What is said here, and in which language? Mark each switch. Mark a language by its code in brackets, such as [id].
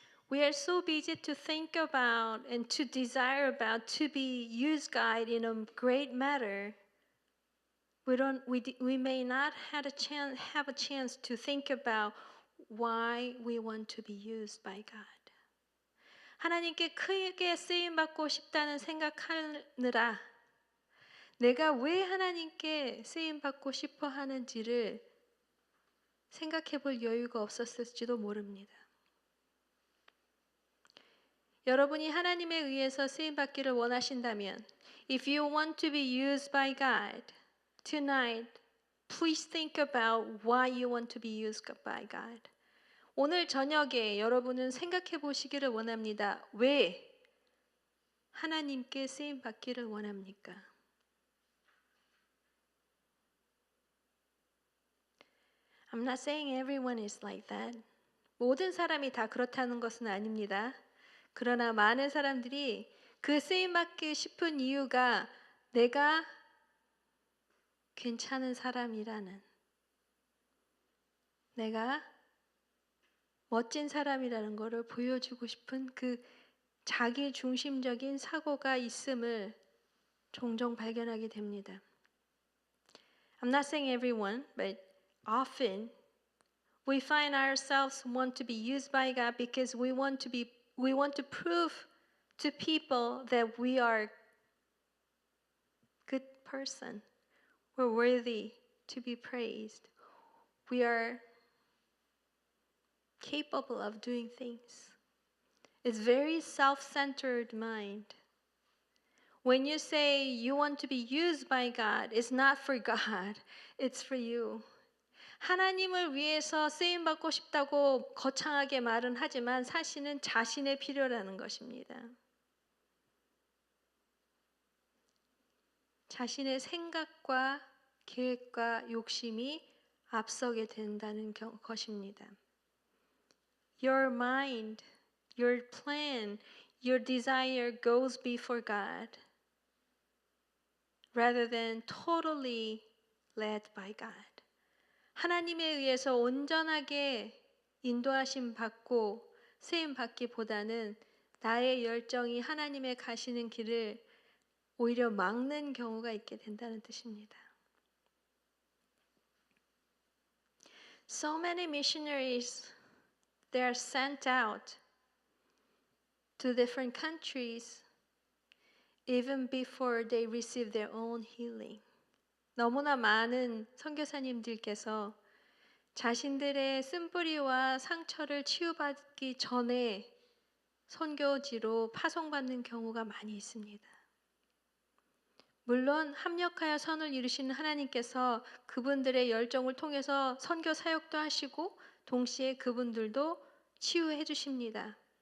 [en] We are so busy to think about and to desire about to be used God in a great matter. We may not have a chance to think about why we want to be used by God. [ko] 하나님께 크게 쓰임 받고 싶다는 생각하느라 내가 왜 하나님께 쓰임 받고 싶어 하는지를 생각해 볼 여유가 없었을지도 모릅니다. 여러분이 하나님에 의해서 쓰임받기를 원하신다면 [en] If you want to be used by God tonight, please think about why you want to be used by God. [ko] 오늘 저녁에 여러분은 생각해 보시기를 원합니다. 왜 하나님께 쓰임받기를 원합니까? [en] I'm not saying everyone is like that. [ko] 모든 사람이 다 그렇다는 것은 아닙니다. 그러나 많은 사람들이 그 쓰임받기 싶은 이유가 내가 괜찮은 사람이라는, 내가 멋진 사람이라는 것을 보여주고 싶은 그 자기 중심적인 사고가 있음을 종종 발견하게 됩니다. [en] I'm not saying everyone, but often we find ourselves want to be used by God because we want to prove to people that we are good person. We're worthy to be praised. We are capable of doing things. It's very self-centered mind. When you say you want to be used by God, it's not for God, it's for you. [ko] 하나님을 위해서 쓰임받고 싶다고 거창하게 말은 하지만 사실은 자신의 필요라는 것입니다. 자신의 생각과 계획과 욕심이 앞서게 된다는 것입니다. [en] Your mind, your plan, your desire goes before God rather than totally led by God. [ko] 하나님에 의해서 온전하게 인도하심 받고 쓰임 받기보다는 나의 열정이 하나님의 가시는 길을 오히려 막는 경우가 있게 된다는 뜻입니다. [en] So many missionaries, they are sent out to different countries even before they receive their own healing. [ko] 너무나 많은 선교사님들께서 자신들의 쓴뿌리와 상처를 치유받기 전에 선교지로 파송받는 경우가 많이 있습니다. 물론 합력하여 선을 이루시는 하나님께서 그분들의 열정을 통해서 선교 사역도 하시고 동시에 그분들도 치유해 주십니다.